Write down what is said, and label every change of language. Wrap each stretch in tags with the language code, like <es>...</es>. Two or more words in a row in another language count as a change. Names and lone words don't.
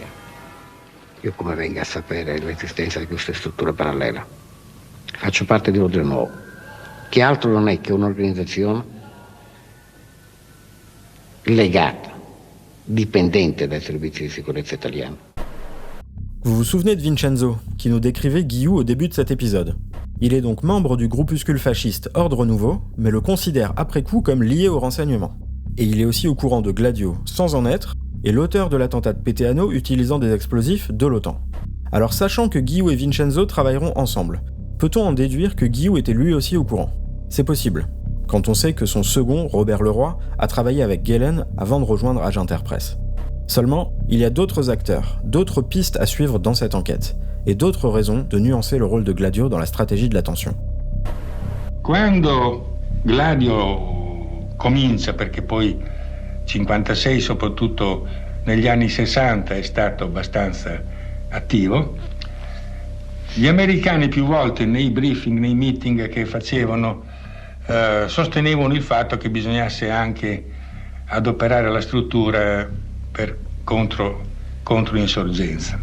<it>Io come venga a sapere l'esistenza di queste strutture parallele? Faccio parte di Ordine Nuovo, che altro non è che un'organizzazione legata, dipendente dai servizi di sicurezza italiani.</it> <fr>Vous vous souvenez de Vincenzo, qui nous décrivait Guillou au début de cet épisode. Il est donc membre du groupuscule fasciste Ordre Nouveau, mais le considère après coup comme lié au renseignement. Et il est aussi au courant de Gladio, sans en être, et l'auteur de l'attentat de Peteano utilisant des explosifs de l'OTAN. Alors sachant que Guillou et Vincenzo travailleront ensemble, peut-on en déduire que Guillou était lui aussi au courant? C'est possible, quand on sait que son second, Robert Leroy, a travaillé avec Guelen avant de rejoindre Agent-Interpress. Seulement, il y a d'autres acteurs, d'autres pistes à suivre dans cette enquête, et d'autres raisons de nuancer le rôle de Gladio dans la stratégie de l'attention.</fr> <it>Quando Gladio comincia, perché poi 56, soprattutto negli anni 60, è stato abbastanza attivo, gli americani più volte nei briefing, nei meeting che facevano, sostenevano il fatto che bisognasse anche adoperare la struttura per controinsorgenza.</it>